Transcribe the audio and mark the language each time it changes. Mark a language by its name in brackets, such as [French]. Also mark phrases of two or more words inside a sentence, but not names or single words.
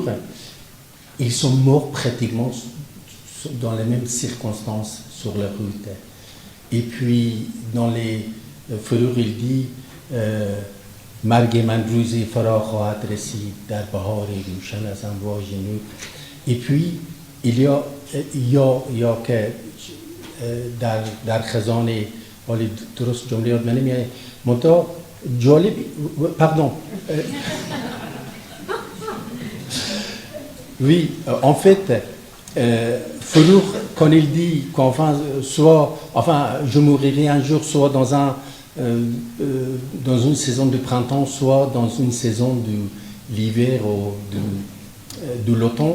[French] Ils sont morts pratiquement dans les mêmes circonstances sur la route. Et puis, dans les Forough, il dit [Persian] مرگ من روزی فرا خواهد رسید در بهار روشن از امواج نور. [French] Et puis, il y a que [Persian] در خزانه ولی درست جمله یاد نمیاد منتها جالب pardon [French] oui en fait Forough quand il dit qu'enfin je mourirai un jour soit dans une saison de printemps soit dans une saison de l'hiver ou de l'automne.